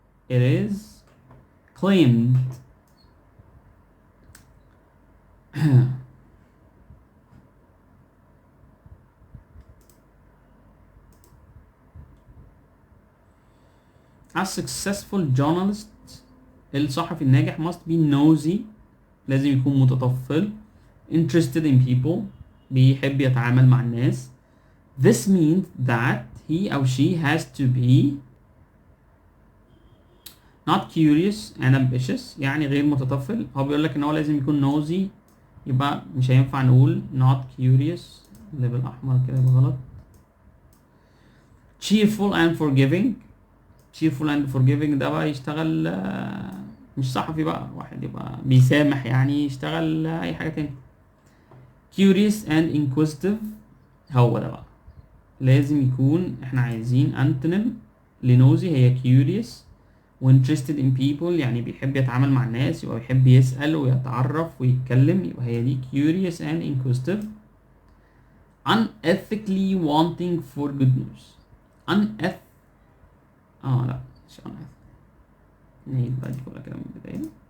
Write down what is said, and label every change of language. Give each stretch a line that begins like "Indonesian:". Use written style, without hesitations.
English: It is claimed a successful journalist,
Arabic: الصحفي الناجح,
English: must be nosy,
Arabic: لازم يكون متطفل,
English: interested in people,
Arabic: بيحب يتعامل مع الناس.
English: This means that he or she has to be not curious and ambitious,
Arabic: يعني غير متطفل. هو بيقول لك ان هو لازم يكون nosy, يبقى مش هينفع نقول not curious, اللي بالاحمر كده يبقى غلط.
English: cheerful and forgiving. cheerful and forgiving
Arabic: ده بقى يشتغل مش صحفي بقى, واحد يبقى بيسامح يعني, يشتغل اي حاجة تاني.
English: curious and inquisitive,
Arabic: هو ده بقى لازم يكون, احنا عايزين antonym لنوزي هي curious, و
English: interested in people
Arabic: يعني بيحب يتعامل مع الناس, يبقى بيحب يسأل ويتعرف ويتكلم, يبقى هي دي curious and inquisitive.
English: unethically wanting for good news.
Arabic: لا مش unethical, نعيد بقى دي كلها كده من البداية.